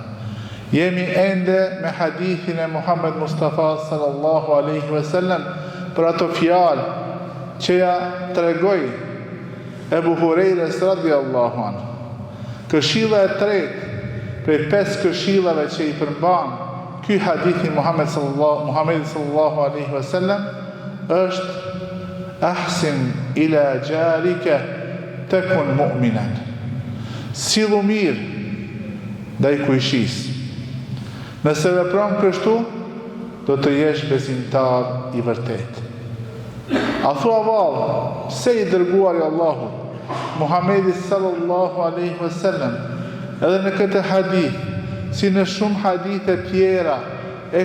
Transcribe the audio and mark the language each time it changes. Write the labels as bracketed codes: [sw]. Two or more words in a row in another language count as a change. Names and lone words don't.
[sq] Jemi ende me hadithin e Muhammed Mustafa [ar] صلى الله عليه وسلم [sq] për ato fjalë që ja tregoi Ebu Hurajres [ar] رضي الله عنه. [sq] Këshilla e tretë prej 5 këshillave që i përmban ky hadithi Muhammed [ar] صلى الله عليه وسلم [sq] është [ar] أحسن إلى جارك تكن مؤمنا. [sq] Sillu mirë ndaj kujshisë. Nëse vepron kështu, do të jesh besimtar i vërtetë. A thua vallë, pse i dërguari Allahu Muhamedi [ar] صلى الله عليه وسلم [sq] edhe në këtë hadith, si në shumë hadithe tjera, e